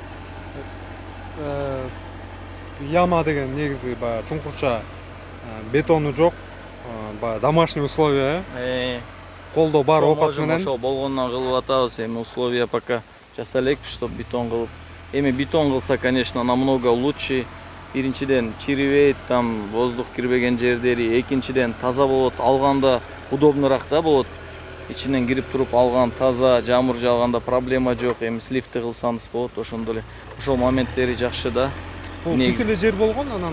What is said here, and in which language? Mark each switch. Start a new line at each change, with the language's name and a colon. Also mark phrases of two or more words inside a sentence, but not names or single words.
Kyrgyz: Яма деген негизи баягы чуңкурча бетону жок, баягы
Russian: домашний условия.
Kyrgyz: Колдо бар окат менен ошол болгондон кылып атабыз. Эми
Russian: условия пока
Kyrgyz: жаса элек, чтоб бетон кылып. Эми бетон кылса,
Russian: конечно, намного лучше.
Kyrgyz: Биринчиден чирибейт,
Russian: там воздух
Kyrgyz: кирбеген жердери, экинчиден таза болот, алганда удобныраак да болот. Ичинен кирип туруп алган таза, жамыр жауганда проблема жок. Эми сливти кылсаңыз болот, ошондо эле. Ошол моменттери жакшы да. Түз эле жер болгон, анан